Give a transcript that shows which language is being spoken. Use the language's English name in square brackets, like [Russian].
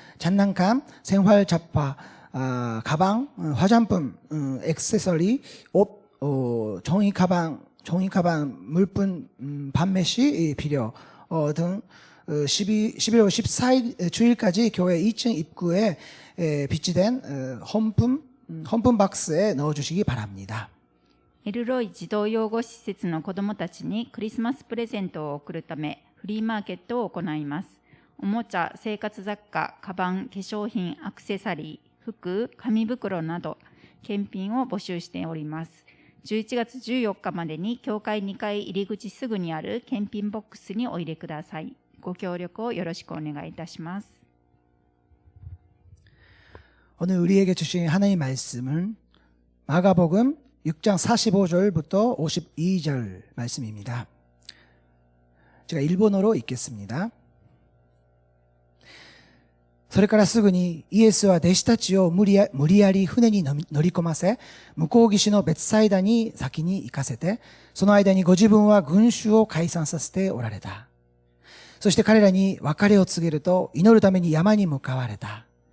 [Korean] 장난감, 생활 잡화, 가방, 화장품, 액세서리, 옷, 종이 가방, 물품 판매 시 필요 등 11월 14일 주일까지 교회 2층 입구에 비치된 헌품 박스에 넣어주시기 바랍니다. [Japanese] エルロイ児童養護施設の子どもたちにクリスマスプレゼントを贈るためフリーマーケットを行います。おもちゃ、生活雑貨、カバン、化粧品、アクセサリー、服、紙袋など検品を募集しております。 11月14日までに教会2階入り口すぐにある検品ボックスにお入れください。ご協力をよろしくお願いいたします。 [Korean] 오늘 우리에게 주신 하나님의 말씀은 마가복음 6장 45절부터 52절 말씀입니다. 제가 일본어로 읽겠습니다. [Japanese] それからすぐにイエスは弟子たちを無理やり船に乗り込ませ、向こう岸の別サイダに先に行かせて、その間にご自分は群衆を解散させておられた。そして彼らに別れを告げると、祈るために山に向かわれた。